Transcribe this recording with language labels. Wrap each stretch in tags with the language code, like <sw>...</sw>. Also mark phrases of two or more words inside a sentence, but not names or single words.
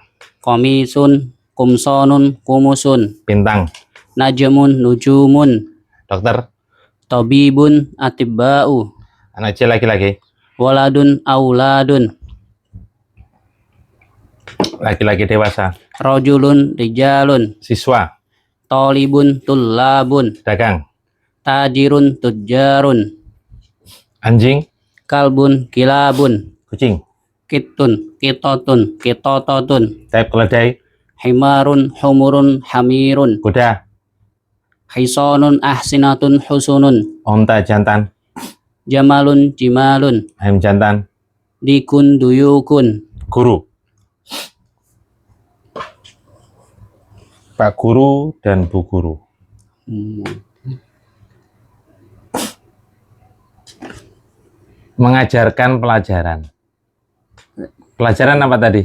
<ar>Komisun kumsonun kumusun.</ar> <id>bintang,</id> <ar>Najmun nujumun.</ar> <id>dokter,</id> <ar>Tabibun atibba'u.</ar> <id>anak kecil laki-laki,</id> <ar>Waladun auladun.</ar> <id>laki-laki dewasa,</id> <ar>Rajulun rijalun.</ar> <id>siswa,</id> <ar>Talibun tullabun.</ar> <id>dagang,</id> <ar>Tajirun tujjarun.</ar> <id>anjing,</id> <ar>Kalbun kilabun.</ar> <id>kucing,</id> <ar>Kitun kitotun kitototun.</ar> <id>tab keledai,</id> <ar>Himarun humurun hamirun.</ar> <id>kuda,</id> <ar>Hisonun ahsinatun husunun.</ar> <id>onta jantan,</id> <ar>Jamalun jimalun.</ar> <id>ayam jantan,</id> <ar>Dikun duyukun.</ar> <id>guru, Pak Guru dan Bu Guru. Mengajarkan pelajaran. Pelajaran apa tadi?</id>